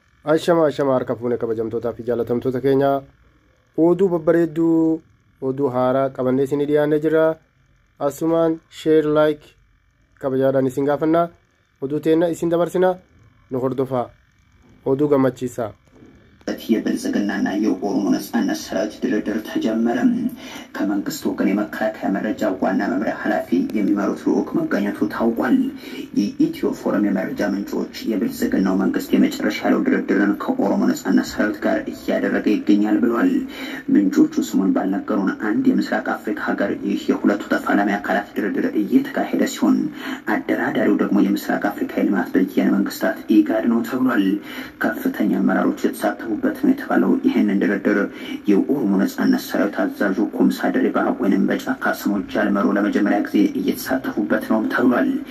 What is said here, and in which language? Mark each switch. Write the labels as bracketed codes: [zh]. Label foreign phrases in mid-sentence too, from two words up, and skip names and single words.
[om] Ashama harka fuune kabajamtootaa fi jaalatamtoota keenya oduu babbareedduu oduu haaraa qabannee isin dhiyaannee jira. Asumaan [en] share like [om] kabajaadhaan isin gaafannaa. Oduu teenna isin dabarsina nu hordofaa. Oduu gammachiisaa. [am] የብልጽግናና የኦሮሞ ነጻነት ሰራዊት ድርድር ተጀመረ። ከመንግስት ወገን የመከላከያ መረጃ ዋና መምሪያ ኃላፊ የሚመሩት ልዑክ መገኘቱ ታውቋል። የኢትዮ ፎረም የመረጃ ምንጮች የብልጽግናው መንግስት የመጨረሻ ያለው ድርድርን ከኦሮሞ ነጻነት ሰራዊት ጋር እያደረገ ይገኛል ብለዋል። ምንጮቹ ስሙን ባልነገሩን አንድ የምስራቅ አፍሪካ ሀገር ይህ የሁለቱ ተፋላሚ አካላት ድርድር እየተካሄደ ሲሆን አደራዳሪው ደግሞ የምስራቅ አፍሪካ የልማት በየነ መንግስታት ኢጋድ ነው ተብሏል። ከፍተኛ አመራሮች የተሳተፉ በት ነው የተባለው ይሄንን ድርድር የኦሮሞ ነጻነት ሰራዊት አዛዡ ኩምሳ ድሪባ ወይንም በጫካ ስሞች ጃልመሮ ለመጀመሪያ ጊዜ እየተሳተፉበት ነው ተብሏል።